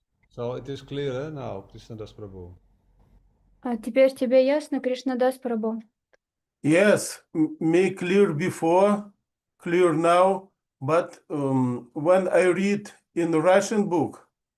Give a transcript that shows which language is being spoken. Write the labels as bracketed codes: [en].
[en] So it is clear now, krsna-dasa Prabhu. [ru] А теперь тебе ясно, Кришна-дас Прабху? [en] Yes, me clear before, clear now, but when I read in Russian book,